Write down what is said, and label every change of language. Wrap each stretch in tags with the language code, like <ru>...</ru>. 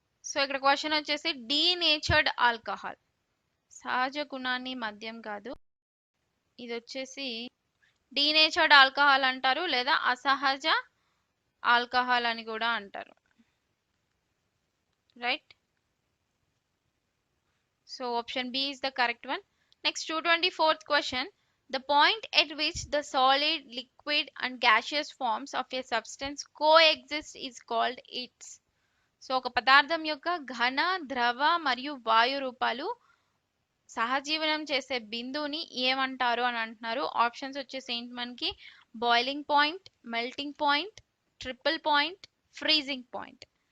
<te>So ఇక్కడ question వచ్చేసి denatured alcohol, సహజ గుణాన్ని మద్యం కాదు, ఇది వచ్చేసి డీనేచర్డ్ ఆల్కహాల్ అంటారు, లేదా అసహజ ఆల్కహాల్ అని కూడా అంటారు, right.</te> <en>So option B is the correct one. Next 224th question. The point at which the solid, liquid and gaseous forms of a substance coexist is called its.</en> <te>So ఒక పదార్థం యొక్క ఘన, ద్రవ మరియు వాయు రూపాలు సహజీవనం చేసే బిందువుని ఏమంటారు అని అంటున్నారు. ఆప్షన్స్ వచ్చేసి ఏంటి మనకి boiling point, melting point, triple point, freezing point.</te>